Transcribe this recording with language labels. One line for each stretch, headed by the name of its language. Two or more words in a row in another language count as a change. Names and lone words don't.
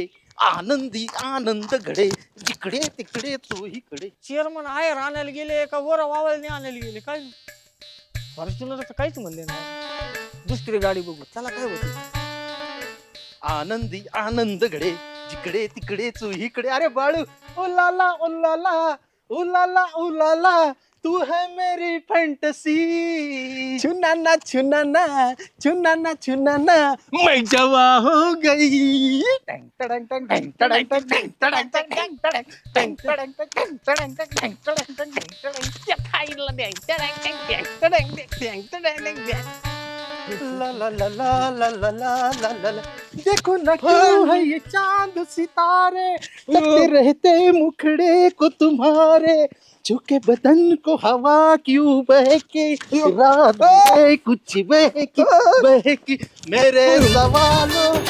Marathi: आनंदी आनंद घडे जिकडे तिकडे चोहीकडे. चेअरमन आयर आणायला गेले का वर वावळने आणायला गेले काय फॉर्च्युनर तर काहीच म्हणले नाही. दुसरी गाडी बघू त्याला काय होते. आनंदी आनंद घडे जिकडे तिकडे चोहीकडे. अरे बाळू
Hindi: उलाला उलाला उलाला उलाला तू है मेरी फैंटेसी. छुनाना छुनाना छुनाना छुनाना मैं जवा हो गई. टंग टडंग टंग टंग टडंग टंग टंग टडंग टंग टंग टडंग टंग टडंग टंग टंग टडंग टंग टंग टडंग टंग टंग टडंग.
Marathi: त्या खाईला द्या टडंग टंग टंग टडंग टंग टडंग टंग टंग. ला ला ला ला ला ला ला ला ला ला.
Hindi: देखो ना क्यों है ये चांद सितारे लगते रहते मुखड़े को तुम्हारे. झुके बदन को हवा क्यों बहके रात है कुछ बहकी बहकी मेरे सवालों.